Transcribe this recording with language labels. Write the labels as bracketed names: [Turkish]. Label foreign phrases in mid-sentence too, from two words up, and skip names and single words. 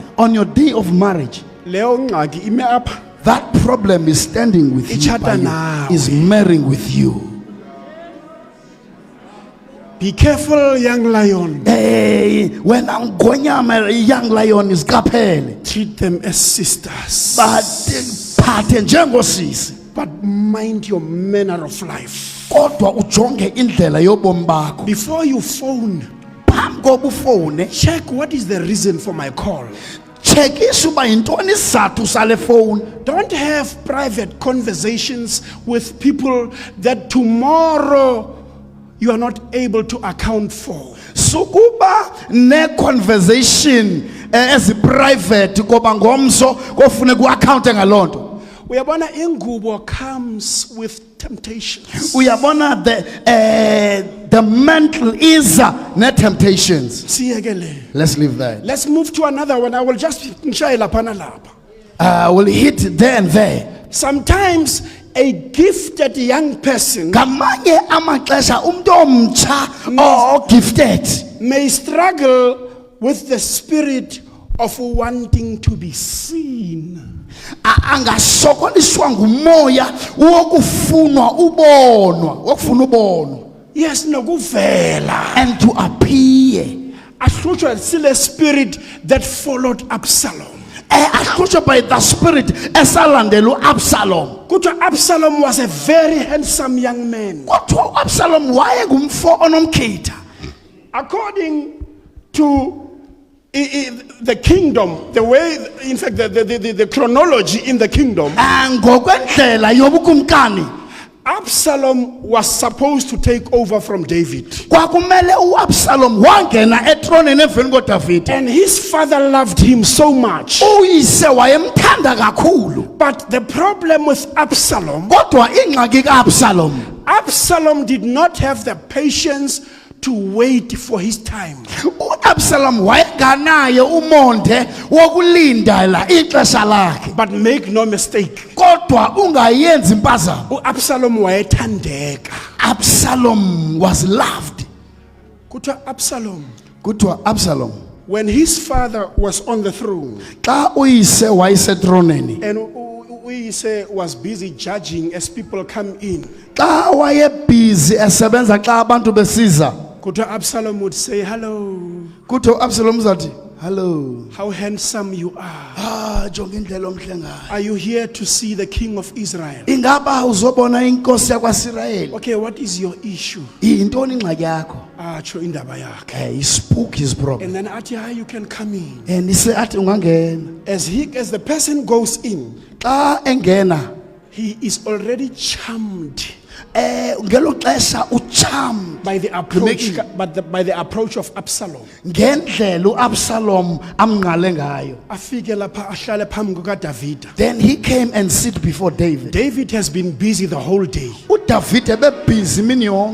[English] on your day of marriage, [Xhosa] leyo ngxaki ime apha. [English] that problem is standing with you, [Xhosa] Itshata [English] by you, [Xhosa] nawe. [English] is marrying with you. Be careful, young lion. Hey, when Ngonyama, a young lion is kapele, Treat them as sisters. [Xhosa] but phathe njengosisi, [English] But mind your manner of life. [Xhosa] kodwa ujonge indlela yobomi bakho. [English] Before you phone, [Xhosa] Phambi kokuba ufone, [English] check what is the reason for my call. [Xhosa] tshekisha uba yintoni isizathu sale phone. [English] Don't have private conversations with people that tomorrow you are not able to account for. [Xhosa] Sukuba ne conversation ezi-private koba ngomso kofune ku-account ngalonto. Uyabona ingubo [English] comes with temptations. Uyabona the mental is ne-temptations. [Xhosa] Siyekele. [English] Let's leave that. Let's move to another one. I will just [Xhosa] ngishayela phana lapha. [English] We'll hit there and there. Sometimes a gifted young person [Xhosa] Ngamanye amaxesha umuntu omtsha gifted [English] may struggle with the spirit of wanting to be seen. [Xhosa] angasokoliswa ngumoya wokufuna ubonwa. Yes, nokuvela. [English] And to appear. [Xhosa] Ahlutshwa sile [English] spirit that followed Absalom. [Xhosa] Ahlutshwa [English] by the spirit [Xhosa] esalandela uAbsalom. [English] Kuthiwa Absalom was a very handsome young man. [Xhosa] Kodwa uAbsalom wayengumfo onomkhetha. [English] According to the kingdom, the way, in fact, the chronology in the kingdom, [Xhosa] Ngokwendlela yobukumkani, [English] Absalom was supposed to take over from David. [Xhosa] kwakumele uAbsalom wangena etronini emveni koDavid. [English] And his father loved him so much. [Xhosa] Uyise wayemthanda kakhulu. [English] But the problem with Absalom, [Xhosa] Kodwa ingxaki kaAbsalom, [English] Absalom did not have the patience to wait for his time. [Xhosa] uAbsalom wayenganaye umonde wokulindela ixesha lakhe. [English] But make no mistake, [Xhosa] Kodwa ungayenzi impazamo. Absalom wayethandeka. [English] Absalom was loved. [Xhosa] Kuthiwa Absalom, Kuthiwa Absalom, [English] when his father was on the throne [Xhosa] xa uyise wayesetroneni, [English] and uyise was busy judging as people come in, [Xhosa] xa wayebhizi esebenza xa abantu besiza, [English] kuthiwa Absalom would say, hello, [Xhosa] kuthiwa uAbsalom uzathi, [English] hello, how handsome you are. [Xhosa] jonga indlela omhle ngayo. [English] Are you here to see the king of Israel? [Xhosa] Ingaba uzobona inkosi yakwaSirayeli? [English] Okay, what is your issue? [Xhosa] Yintoni ingxaki yakho? Atsho indaba yakhe. [English] He spoke his problem. And then athi, hi, you can come in. [Xhosa] And ise athi ungangena. [English] As the person goes in, [Xhosa] Xa engena, [English] he is already charmed [Xhosa] ngelo xesha ucharmed [English] by the approach, sure. by the approach of Absalom. [Xhosa] ngendlela uAbsalom amngale ngayo. Afike lapha ahlale phambi kukaDavida. [English] Then he came and sit before David. David has been busy the whole day. [Xhosa] uDavid ebebhizi imini yonke.